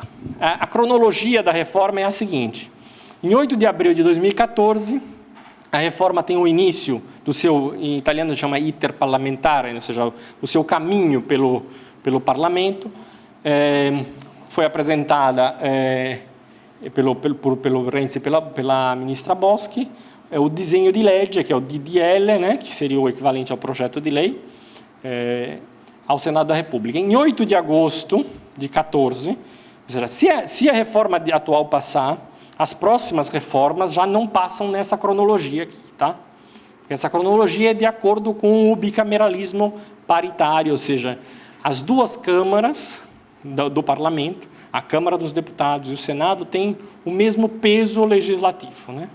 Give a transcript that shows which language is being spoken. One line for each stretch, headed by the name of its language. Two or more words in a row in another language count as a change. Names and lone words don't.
Portuguese: A cronologia da reforma é a seguinte. Em 8 de abril de 2014, a reforma tem o início do seu, em italiano se chama
Italian: iter parlamentare,
Portuguese: ou seja, o seu caminho pelo parlamento. Foi apresentada pelo Renzi e pela ministra Boschi.
Italian: O disegno di legge,
Portuguese: que é o DDL, né, que seria o equivalente ao projeto de lei, ao Senado da República. Em 8 de agosto de 2014, ou seja, se a reforma atual passar, as próximas reformas já não passam nessa cronologia aqui, tá? Essa cronologia é de acordo com o bicameralismo paritário, ou seja, as duas câmaras do parlamento, a Câmara dos Deputados e o Senado, têm o mesmo peso legislativo, né?